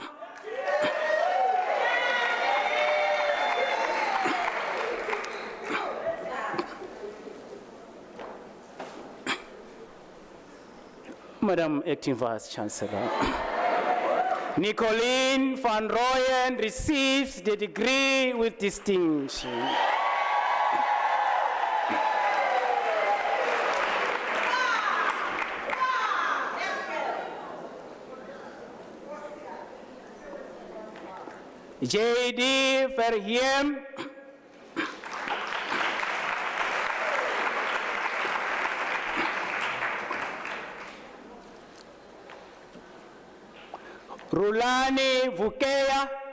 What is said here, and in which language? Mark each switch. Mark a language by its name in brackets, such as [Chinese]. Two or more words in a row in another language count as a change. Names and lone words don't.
[English] Madam Acting Vice Chancellor. Nicolene van Rooyen receives the degree with distinction. J.D. Verheem. Rulani Vukeya.